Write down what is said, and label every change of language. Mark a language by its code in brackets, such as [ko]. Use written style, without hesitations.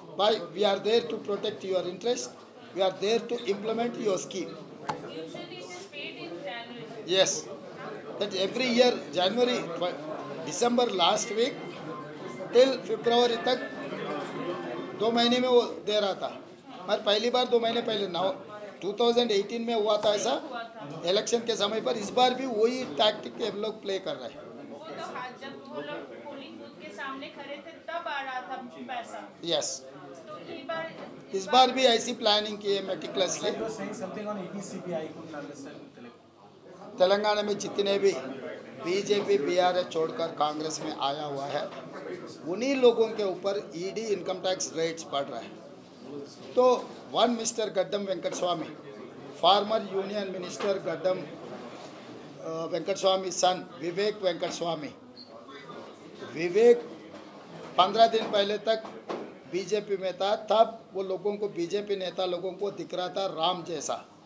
[en] By we are there to protect your interest. We are there to implement your scheme. Usually it is paid in January. Yes, that every year January, December last week till February [hi] तक 2 महीने में वो दे रहा था. मगर पहली बार 2 महीने पहले 2018 में हुआ था ऐसा इलेक्शन के समय पर. इस बार भी वही टैक्टिक हम लोग प्ले कर रहे हैं. वो तो जब वो लोग पोलिंग बूथ के सामने खड़े थे तब आ रहा था पैसा. [en] Yes. [hi] तो इस बार भी ऐसी प्लानिंग की है meticulously. [en] You were saying something on EPCP. I couldn't understand in Telugu. [hi] Telangana में जितने भी बीजेपी बीआरएस छोड़कर कांग्रेस में आया हुआ है, उन्हीं लोगों के ऊपर ईडी इनकम टैक्स रेट्स बढ़ रहा है। तो वन मिस्टर गड्डम वेंकट स्वामी, farmer union minister Gaddam Venkat स्वामी सन विवेक वेंकट स्वामी, विवेक 15 दिन पहले तक बीजेपी में था, तब वो लोगों को, बीजेपी नेता लोगों को दिख रहा था राम जैसा।